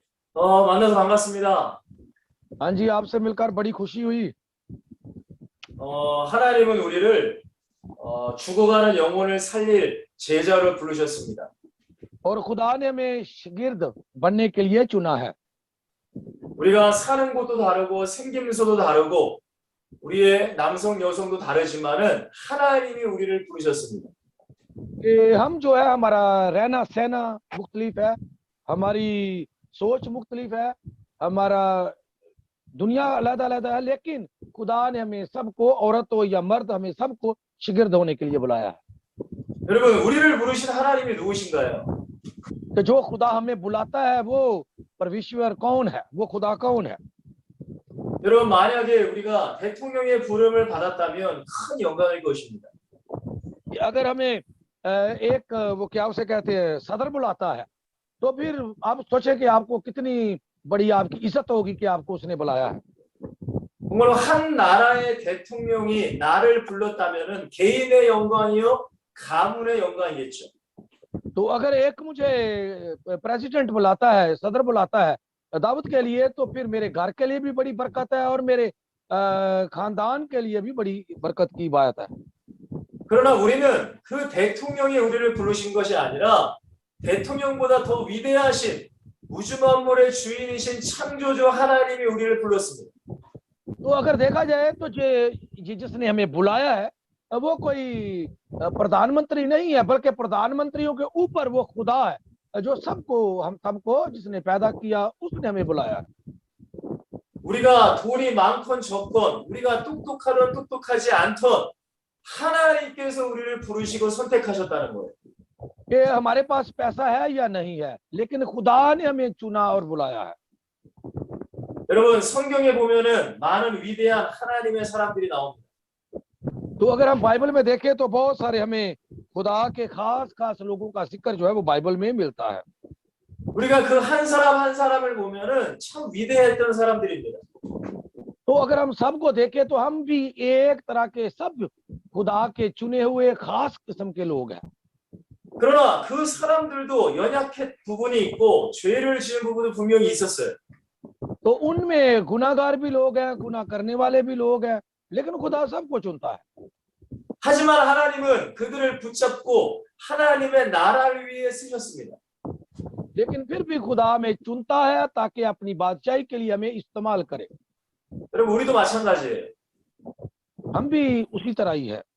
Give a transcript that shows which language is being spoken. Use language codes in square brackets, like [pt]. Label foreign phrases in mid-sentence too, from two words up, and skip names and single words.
[ko] 만나서 반갑습니다. [hi] हाँ जी, आपसे मिलकर बड़ी खुशी हुई। [ko] 하나님은 우리를 죽어가는 영혼을 살릴 제자로 부르셨습니다. [hi] और खुदा ने हमें शागिर्द बनने के लिए चुना है। [ko] 우리가 사는 곳도 다르고 생김새도 다르고 우리의 남성 여성도 다르지만은 하나님이 우리를 부르셨습니다. [hi] कि हम जो है हमारा रहना सहना मुख्तलिफ है, हमारी सोच मुख्तलिफ है, हमारा दुनिया अलग-अलग है, लेकिन खुदा ने हमें सबको, औरत हो या मर्द, हमें सबको शागिर्द होने के लिए बुलाया है। [ko] 여러분, 우리를 부르신 하나님이 누구신가요? [hi] तो जो खुदा हमें बुलाता है वो परमेश्वर कौन है, वो खुदा कौन है? [ko] 여러분, 만약에 우리가 대통령의 부름을 받았다면 큰 영광일 것입니다. [hi] अगर हमें एक वो क्या उसे कहते हैं सदर बुलाता है, तो फिर आप सोचे कि आपको कितनी बड़ी आपकी इज्जत होगी कि आपको उसने बुलाया है। [ko] 정말로 한 나라의 대통령이 나를 불렀다면은 개인의 영광이요, 가문의 영광이겠죠. [hi] तो अगर एक मुझे प्रेसिडेंट बुलाता है, सदर बुलाता है दावत के लिए, तो फिर मेरे घर के लिए भी बड़ी बरकत है और मेरे खानदान के लिए भी बड़ी बरकत की बात है। [ko] 그러나 우리는 그 대통령이 우리를 부르신 것이 아니라 대통령보다 더 위대하신 우주 만물의 주인이신 창조주 하나님이 우리를 불렀습니다. [hi] तो अगर देखा जाए तो जिसने हमें बुलाया है वो कोई प्रधानमंत्री नहीं है, बल्कि प्रधानमंत्रियों के ऊपर वो खुदा है जो हम सबको जिसने पैदा किया, उसने हमें बुलाया है। [ko] 우리가 돈이 많건 적건, 우리가 똑똑하든 똑똑하지 않던 하나님께서 우리를 부르시고 선택하셨다는 거예요. [hi] कि हमारे पास पैसा है या नहीं है, लेकिन खुदा ने हमें चुना और बुलाया है। [ko] 여러분, 성경에 보면은 많은 위대한 하나님의 사람들이 나옵니다. [hi] तो अगर हम बाइबल में देखें तो बहुत सारे हमें खुदा के खास खास लोगों का जिक्र जो है वो बाइबल में मिलता है। [ko] 우리가 그 한 사람 한 사람을 보면은 참 위대했던 사람들입니다. [hi] तो अगर हम सबको देखें तो हम भी एक तरह के सब खुदा के चुने हुए खास किस्म के लोग हैं। [ko] 그러나 그 사람들도 연약한 부분이 있고 죄를 지은 부분도 분명히 있었어요. [hi] तो उनमें गुनाहगार भी लोग हैं, गुनाह करने वाले भी लोग हैं, लेकिन खुदा सबको चुनता है। [ko] 하지만 하나님은 그들을 붙잡고 하나님의 나라를 위해 쓰셨습니다. [hi] लेकिन फिर भी खुदा हमें चुनता है ताकि अपनी बादशाही के लिए हमें इस्तेमाल करे। [ko] 여러분, 우리도 마찬가지예요. [hi] हम भी उसी तरह ही है।